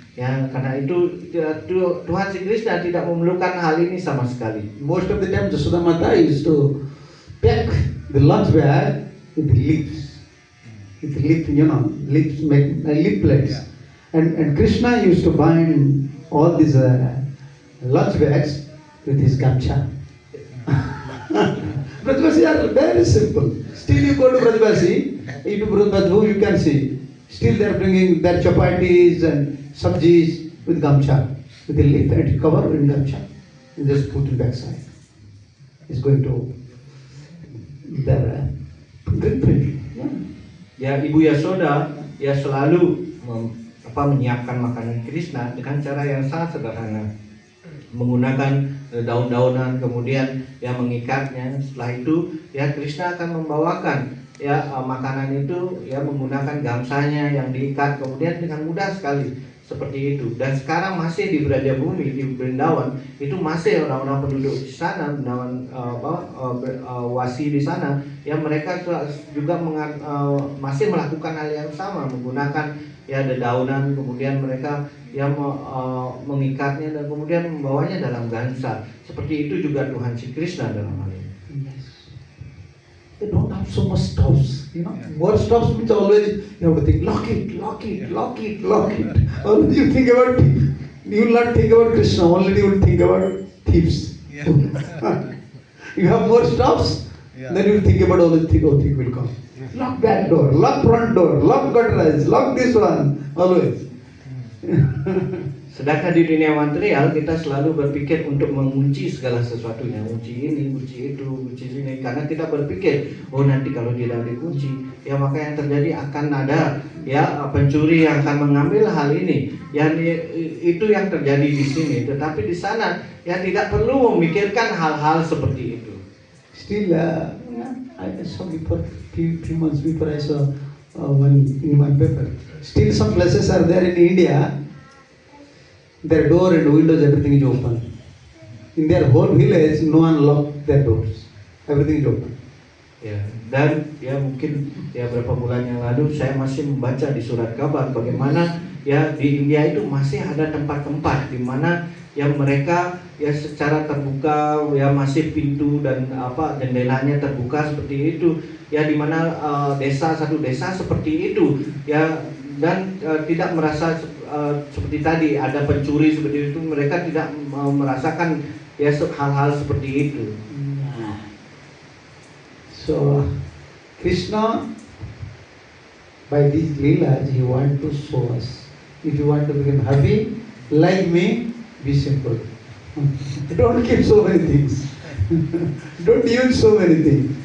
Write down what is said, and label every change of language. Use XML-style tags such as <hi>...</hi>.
<id>Ya, karena itu Tuhan Sri Krishna tidak memerlukan hal ini sama sekali.</id> <en>Most of the time Jashoda Mata used to pack the lunch bag with leaves. With leaf, leaves make leaf plates. And Krishna used to bind all these lunch bags with his gamcha. Brajvasi are very simple. Still you go to Brajvasi, into Brajvasi you can see. Still they are bringing their chapatis and sabjis with gamcha, with a leaf and cover in gamcha, and just put it backside. It's going to their green.</en> <id>Ya, Ibu Yasoda ya selalu menyiapkan makanan Krishna dengan cara yang sangat sederhana, menggunakan daun-daunan, kemudian ya mengikatnya. Setelah itu ya Krishna akan membawakan ya makanan itu ya menggunakan gamsanya yang diikat, kemudian dengan mudah sekali seperti itu. Dan sekarang masih di Brajabumi, di Brindawan itu masih orang-orang penduduk di sana, Brindawan wasi di sana, yang mereka juga masih melakukan hal yang sama, menggunakan ya dedaunan, kemudian mereka yang mengikatnya dan kemudian membawanya dalam gansa. Seperti itu juga Tuhan Sri Krishna dalam hal ini.</id> <en>They don't have so much stops, More stops means always you have to think, lock it. Always you think about thief. You will not think about Krishna, only you will think about thieves. Yeah. You have more stops, then you will think about all the thief will come. Lock back door, lock front door, lock gutters, lock this one, always.</en> <id>Sedangkan di dunia material kita selalu berpikir untuk mengunci segala sesuatunya, kunci ini, kunci itu, kunci sini, karena kita berpikir nanti kalau tidak dikunci ya maka yang terjadi akan ada ya pencuri yang akan mengambil hal ini. Itu yang terjadi di sini, tetapi di sana ya tidak perlu memikirkan hal-hal seperti itu.</id> <en>Still, I saw before few months before I saw one in my paper. Still some places are there in India. Their door and windows, everything is open. In their whole village, no one locked their doors. Everything is open.</en> <id>Ya, dan ya mungkin ya beberapa bulan yang lalu saya masih membaca di surat kabar bagaimana ya di India itu masih ada tempat-tempat di mana yang mereka ya secara terbuka ya masih pintu dan jendelanya terbuka seperti itu ya, di mana satu desa seperti itu ya, dan tidak merasa seperti tadi ada pencuri seperti itu, mereka tidak merasakan ya hal-hal seperti itu.</id> <en>So Krishna by these leelas he want to show us, if you want to become happy like me, be simple. Don't keep so many things. Don't use so many things.</en>